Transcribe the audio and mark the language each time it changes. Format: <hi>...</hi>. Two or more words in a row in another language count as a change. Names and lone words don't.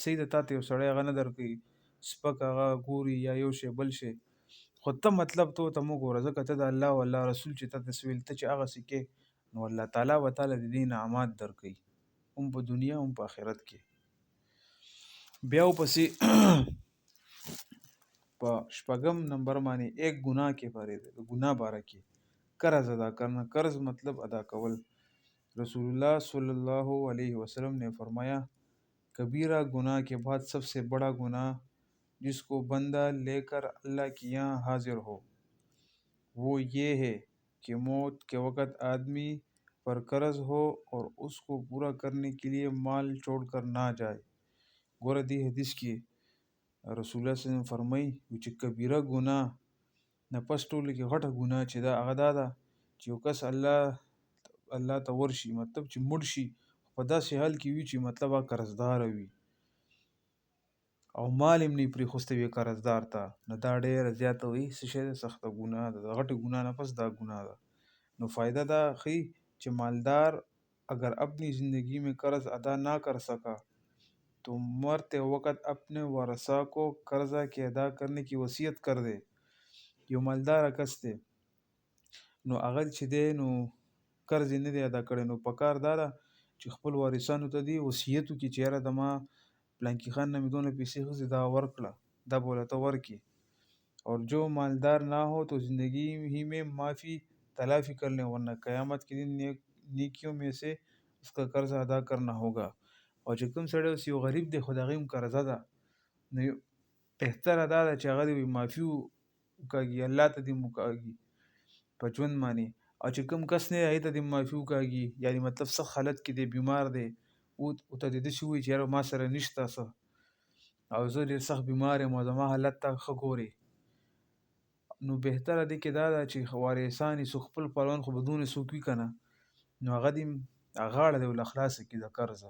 <ps>صحیح ده تا ته یو سړی هغه نه درکوي سپک هغه ګوري یا یو شی بل شی، خو ته مطلب ته ورته مه ګوره، ځکه ته د الله او الله رسول چې تا ته څه ویل ته چې هغسې کې، نو الله تعالی به تاله د دې انعامات درکوي هم په دنیا هم په آخرت کې. بیا ورپسې په 6 نمبر باندې</ps> <ur>ایک گناہ کے بارے</ur> <ps>د گناہ باره کې</ps> <ur>قرض ادا کرنا.</ur> <ps>قرض مطلب ادا کول.</ps> <ur>رسول اللہ</ur> <ar>صلی اللہ علیہ وسلم</ar> <ur>نے فرمایا کبیرہ گناہ کے بعد سب سے بڑا گناہ جس کو بندہ لے کر اللہ کے یہاں حاضر ہو وہ یہ ہے کہ موت کے وقت آدمی پر قرض ہو اور اس کو پورا کرنے کے لیے مال چھوڑ کر نہ جائے.</ur> <ps>ګوره دې حدیث کې رسول الله</ps> <ar>صلی الله علیه وسلم</ar> <ps>فرمایي چې کبیره ګناه نه پس ټولو کې غټه ګناه چې دا هغه دا ده چې یو کس الله ته ورشي، مطلب چې مړ شي په داسې حال کې وي چې مطلب هغه قرضدار وي او مال هم نه یې پرېښوستی وي قرضدار ته، نو دا ډېره زیاته وي څه شی ده سخته ګناه ده، د غټې ګناه نه پس دا ګناه ده. نو فائدہ دا ښیي چې مالدار</ps> <ur>اگر اپنی زندگی میں قرض ادا نہ کر سکا تو مرتے وقت اپنے ورثاء کو قرضہ کے ادا کرنے کی وصیت کر دے.</ur> <ps>یو مالدار کس دی نو هغه چې دی نو قرض یې نه دی ادا کړی، نو پکار دا ده چې خپل وارثانو ته دی وصیت وکړي چې یاره د ما پلانکي خان نه مې دونه پیسې اخیستې دا ورکړه، دا به ولته ورکړي.</ps> <ur>اور جو مالدار نہ ہو تو زندگی ہی میں معافی تلافی کر لیں ورنہ قیامت کے دن نیکیوں میں سے اس کا قرض ادا کرنا ہوگا.</ur> <ps>او چې کوم سړی اوس یو غریب دی خو د هغې هم قرضه ده، نو بهتره دا ده چې هغه دې معافي وکاږي، الله ته دې وکاږي په ژوند باندې. او چې کوم کس نه دی هغې ته دې معافي وکاږي، یعنې مطلب سخت حالت کې دی بیمار دی ورته دې داسې ووایي چې یاره ما سره نشته څه او زه ډېر سخت بیمار یم او زما حالت ته ښه ګورې، نو بهتره دې کې دا ده چې وارثان یې څوک خپل خپلوان خو به دونه څوک وي که نه، نو هغه دې غاړه دې ورله خلاصه کړي د قرضه.</ps>